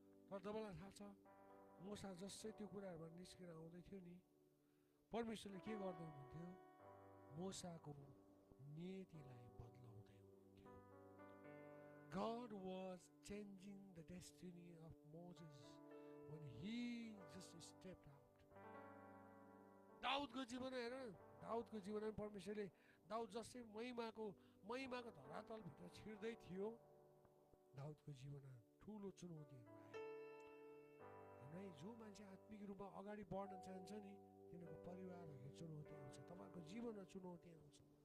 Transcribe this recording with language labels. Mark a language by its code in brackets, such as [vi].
[ne] तर तपाईँलाई थाहा छ मूसा जसै त्यो कुराहरूबाट निस्केर आउँदै थियो नि, परमेश्वरले के गर्दै हुनुहुन्थ्यो? मूसाको नीतिलाई बदलाउँदै हुनुहुन्थ्यो। [en] God was changing the destiny of Moses when he just stepped out. [ne] दाउदको जीवन हेर, दाउदको जीवनमा परमेश्वरले दाउद जसै महिमाको धरातलभित्र छिर्दै थियो, दाउदको जीवनमा ठुलो चुनौतीहरू आयो। है, जो मान्छे आत्मिक रूपमा अगाडि बढ्न चाहन्छ नि, तिनीहरूको परिवारहरूको चुनौती आउँछ, तपाईँको जीवनमा चुनौती आउँछ।